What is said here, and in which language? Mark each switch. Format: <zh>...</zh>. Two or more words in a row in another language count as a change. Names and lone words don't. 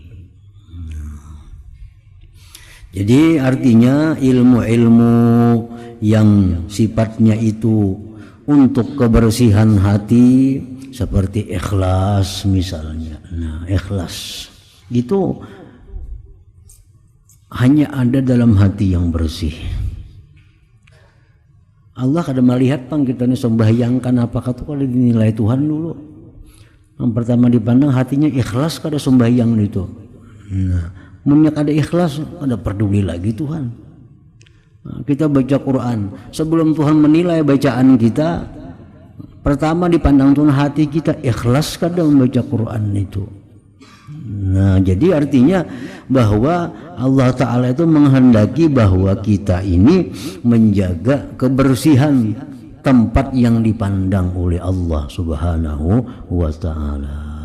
<id>Jadi artinya ilmu-ilmu yang sifatnya itu untuk kebersihan hati seperti ikhlas misalnya. Nah, ikhlas itu hanya ada dalam hati yang bersih.</id> <bjn>Allah kada melihat pang kita ini sembahyangkan apakah itu kalau dinilai Tuhan dulu. Yang pertama dipandang hatinya ikhlas kada sembahyang itu.</bjn> <id>Nah,</id> <bjn>munyak ada ikhlas, ada peduli lagi Tuhan.</bjn> <id>Nah, kita baca Quran, sebelum Tuhan menilai bacaan kita, pertama dipandang Tuhan hati kita ikhlas kada membaca Quran itu. Nah, jadi artinya bahwa Allah Ta'ala itu menghendaki bahwa kita ini menjaga kebersihan tempat yang dipandang oleh Allah</id> <ar>سبحانه وتعالى.</ar>